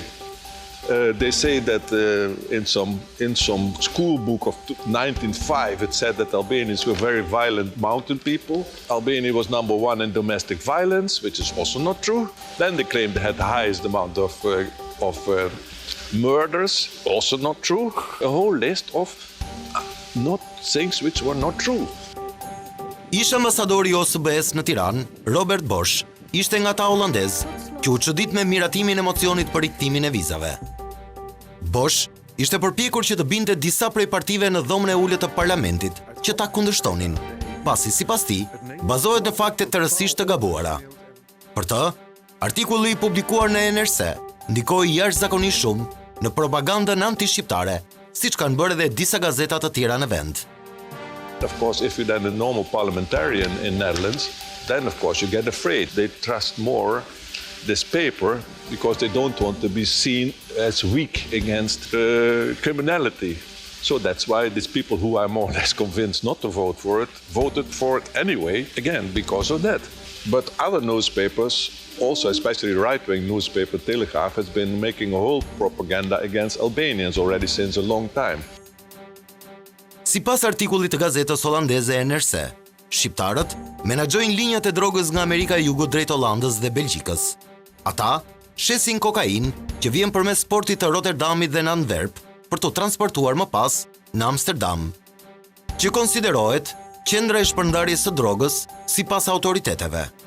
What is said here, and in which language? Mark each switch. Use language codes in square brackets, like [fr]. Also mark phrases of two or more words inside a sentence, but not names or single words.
[en] They say that in some school book of 1905 it said that Albanians were very violent mountain people. Albania was number 1 in domestic violence, which is also not true. Then they claimed they had the highest amount of murders, also not true. A whole list of not things which were not true. [sq] Ish ambasadori i OSBE-s në Tiranë, Robert Bosch, ishte nga ata holandez që u çudit me miratimin e mocionit për rikthimin e vizave. Bosch ishte përpjekur që të binte disa prej partive në dhomën e ulët të parlamentit që ta kundërshtonin, pasi sipas tij bazohet në fakte të rëndësishme të gabuara. Për të, artikulli i publikuar në NRC ndikoi jashtëzakonisht shumë në propagandën anti-shqiptare, siç kanë bërë edhe disa gazeta të tjera në vend. [en] Of course, if you're then a normal parliamentarian in Netherlands, then of course you get afraid. They trust more this paper because they don't want to be seen as weak against criminality. So that's why these people who are more or less convinced not to vote for it, voted for it anyway, again, because of that. But other newspapers, also especially right-wing newspaper Telegraaf, has been making a whole propaganda against Albanians already since a long time. [sq] Sipas artikullit të gazetës holandeze NRC, shqiptarët menaxhojnë linjat e drogës nga Amerika e Jugut drejt Hollandës dhe Belgjikës. Ata shesin kokainë që vjen përmes portit të Rotterdamit dhe në Antwerp për të transportuar më pas në Amsterdam, që konsiderohet qendra e shpërndarjes së drogës sipas autoriteteve.